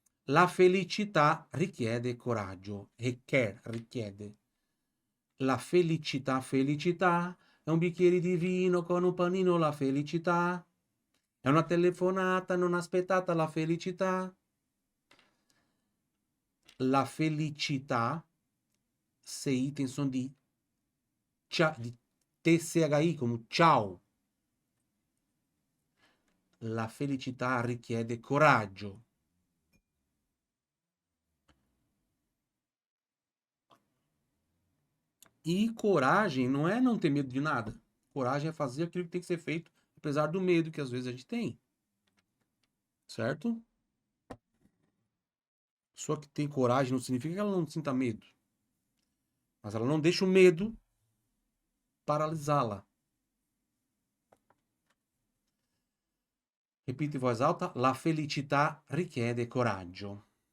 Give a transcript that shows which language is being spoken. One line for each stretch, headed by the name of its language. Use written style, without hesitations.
Italian: La felicità richiede coraggio. Richiede. La felicità, felicità, è un bicchiere di vino con un panino, la felicità. È una telefonata non aspettata, la felicità. La felicità,
Portuguese: CI tem som de TCHI, como ciao.
Italian: La felicità richiede coraggio.
Portuguese: E coragem não é não ter medo de nada. Coragem é fazer aquilo que tem que ser feito, apesar do medo que às vezes a gente tem. Certo? Só que tem coragem não significa que ela não sinta medo. Mas ela não deixa o medo paralisá-la. Repita em voz alta.
Italian: La felicità richiede coraggio.